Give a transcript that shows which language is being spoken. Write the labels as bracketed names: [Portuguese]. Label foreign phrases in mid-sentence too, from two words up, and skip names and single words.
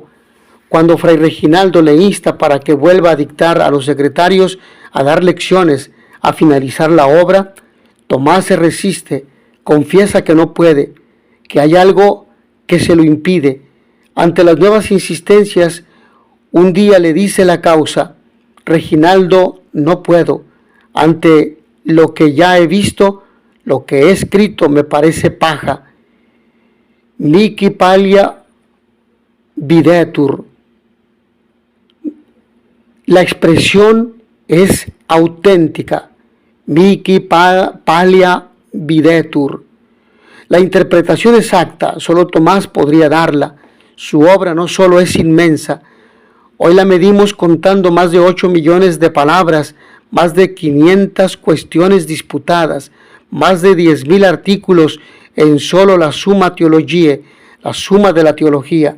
[Spanish] Cuando Fray Reginaldo le insta para que vuelva a dictar a los secretarios, a dar lecciones, a finalizar la obra, Tomás se resiste, confiesa que no puede, que hay algo que se lo impide. Ante las nuevas insistencias, un día le dice la causa: Reginaldo, no puedo. Ante lo que ya he visto, lo que he escrito me parece paja. [Latin] Mihi palia videtur. [Spanish] La expresión es auténtica. [Latin] Mihi palia videtur. [Spanish] La interpretación exacta solo Tomás podría darla. Su obra no solo es inmensa. Hoy la medimos contando más de 8 millones de palabras, más de 500 cuestiones disputadas, más de 10.000 artículos en solo la Summa Theologiae, la suma de la teología.